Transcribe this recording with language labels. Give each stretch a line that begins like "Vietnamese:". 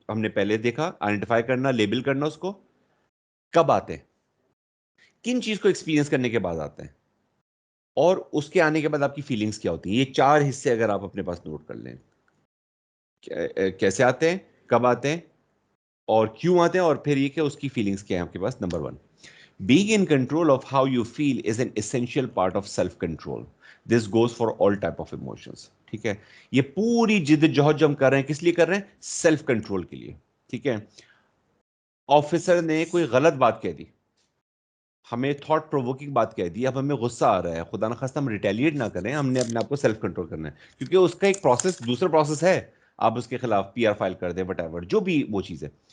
Urdu: ہم نے پہلے دیکھا, آئیڈینٹیفائی کرنا, لیبل کرنا, اس کو کب آتے ہیں, کن چیز کو ایکسپیرینس کرنے کے بعد آتے ہیں, اور اس کے آنے کے بعد آپ کی فیلنگس کیا ہوتی ہیں. یہ 4 حصے اگر آپ اپنے پاس نوٹ کر لیں, کیسے آتے ہیں, کب آتے ہیں, اور کیوں آتے ہیں, اور پھر یہ کہ اس کی فیلنگس کیا ہیں آپ کے پاس.
English: Number 1, being in control of how you feel is an essential part of self control. This goes for all type of emotions.
Urdu: ٹھیک ہے, یہ پوری جد جہد جو ہم کر رہے ہیں کس لیے کر رہے ہیں؟ سیلف کنٹرول کے لیے. ٹھیک ہے, آفیسر نے کوئی غلط بات کہہ دی, ہمیں تھاٹ پرووکنگ بات کہہ دی, اب ہمیں غصہ آ رہا ہے, خدا نخواستہ ہم ریٹیلیٹ نہ کریں, ہم نے اپنے آپ کو سیلف کنٹرول کرنا ہے, کیونکہ اس کا ایک پروسیس, دوسرا پروسیس ہے, آپ اس کے خلاف PR فائل کر دیں,
English: whatever
Urdu: جو بھی وہ چیز ہے.